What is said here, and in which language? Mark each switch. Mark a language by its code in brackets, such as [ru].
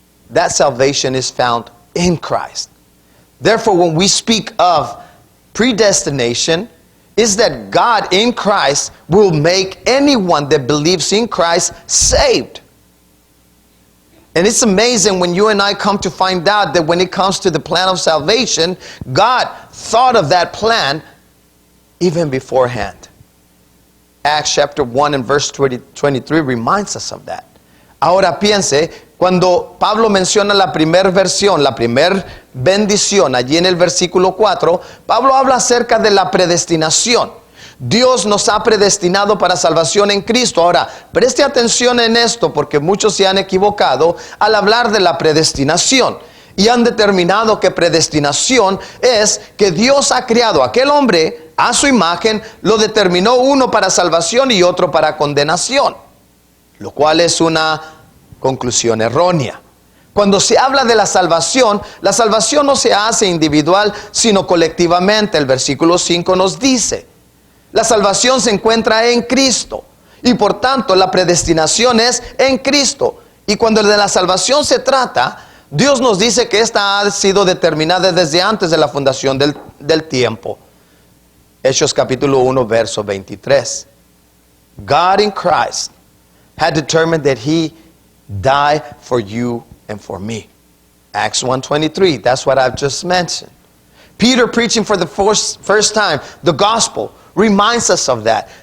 [en] That salvation is found in Christ. Therefore, when we speak of predestination, is that God in Christ will make anyone that believes in Christ saved. And it's amazing when you and I come to find out that when it comes to the plan of salvation, God thought of that plan even beforehand. Acts chapter 1 and verse 23 reminds us of that. [es] Ahora piense, cuando Pablo menciona la primera versión, la primera bendición, allí en el versículo 4, Pablo habla acerca de la predestinación. Dios nos ha predestinado para salvación en Cristo. Ahora, preste atención en esto, porque muchos se han equivocado al hablar de la predestinación. Y han determinado que predestinación es que Dios ha creado a aquel hombre a su imagen, lo determinó uno para salvación y otro para condenación, lo cual es una conclusión errónea. Cuando se habla de la salvación no se hace individual, sino colectivamente. El versículo 5 nos dice, la salvación se encuentra en Cristo, y por tanto la predestinación es en Cristo. Y cuando de la salvación se trata, Dios nos dice que esta ha sido determinada desde antes de la fundación del tiempo. Hechos capítulo 1, verso 23. [en] God in Christ had determined that He died for you and for me. Acts 1:23, that's what I've just mentioned. Peter, preaching for the first time the gospel, reminds us of that.